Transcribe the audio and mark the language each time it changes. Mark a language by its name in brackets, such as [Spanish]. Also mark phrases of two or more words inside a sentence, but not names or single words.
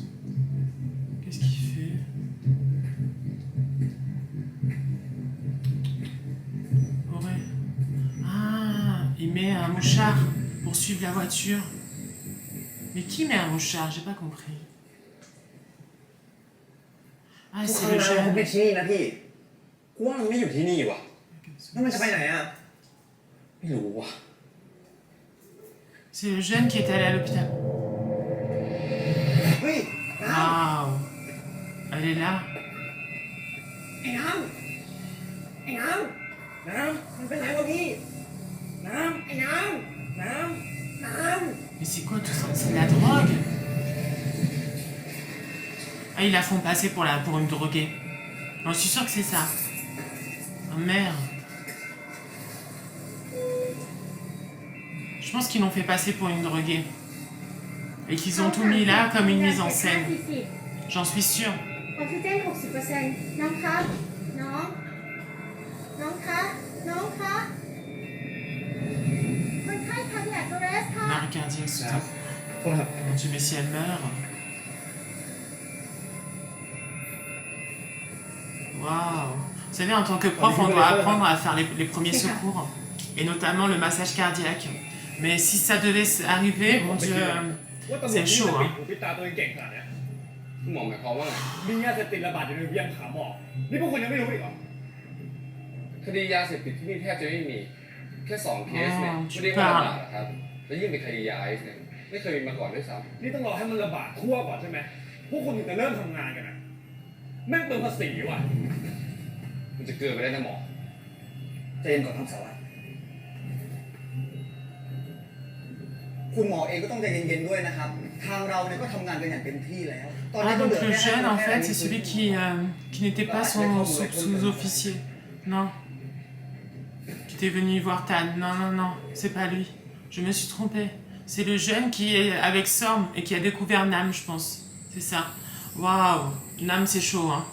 [French] Qu'est-ce qu'il fait? Ouais. Ah, il met un mouchard pour suivre la voiture. Mais qui met un mouchard? J'ai pas compris. Ah, c'est le jeune. [Thai] ไม่ที่นี่นะพี่กูว่ามันไม่อยู่ที่นี่ว่ะแล้วมันจะไปไหนอ่ะ ไม่รู้ว่ะ [French] C'est le jeune qui est allé à l'hôpital. [Thai] เฮ้ยน้ [French] Waouh. Elle est là. [Thai] ำไอ้น้ำไอ้น้ำน้ำมันเป็นไรวะพี่น้ำไอ้น้ำน้ำน้ำ [French] Mais c'est quoi tout ça? C'est de la drogue? Ah, ils la font passer pour une droguée. Non, je suis sûre que c'est ça. Oh merde. Je pense qu'ils l'ont fait passer pour une droguée. Et qu'ils ont tout mis là comme une mise en scène. J'en suis sûre. [Thai] ออกซิเจน 60% น้องครับ น้อง น้องคะ น้องคะ คนไข้ [English] cardiac arrest [Thai] ค่ะ [French] Marie cardiaque, stop. [Thai] โทษครับ [French] Mon Dieu, mais si elle meurt. Waouh. Vous savez, en tant que prof, on doit apprendre à faire les premiers secours. Et notamment le massage cardiaque. Mais si ça devait arriver, mon Dieu, c'est chaud. Hein. [Thai] ปิดตาตัวเองเก่งขนาดนี้ คุณหมอหมายความว่าไง มียาเสพติดระบาดอยู่ในเวียงผาหมอกนี่พวกคุณยังไม่รู้อีกเหรอ คดียาเสพติดที่นี่แทบจะไม่มี แค่2เคสเนี่ย อ๋อ ไม่ได้ว่าระบาดนะครับ แล้วยิ่งเป็นคดียาไอซ์เนี่ยไม่เคยมีมาก่อนด้วยซ้ นี่ต้องรอให้มันระบาดทั่วก่อนใช่ไหมพวกคุณถึงจะเริ่มทำงานกันนะแม่งเปลืองภาษีว่ะ ำมันจะเกินไปได้นะหมอ ใจเย็นก่อนครับสารวัตรคุณหมอเองก็ต้องใจเย็นๆด้วยนะครับ ทางเราเนี่ยก็ทำงานกันอย่างเต็มที่แล้ว ตอน [French] Ah, [Thai] นี้ก็เห [French] donc [Thai] ลือ [French] le [Thai] แค่ [French] jeune, en [Thai] แค่ [French] fait, c'est celui qui n'était pas son sous-officier. Non. Qui était venu voir Tan. Non, non, non, c'est pas lui. Je me suis trompée. C'est le jeune qui est avec Sorm et qui a découvert Nam, je pense. C'est ça. Waouh. Nam, c'est chaud, hein.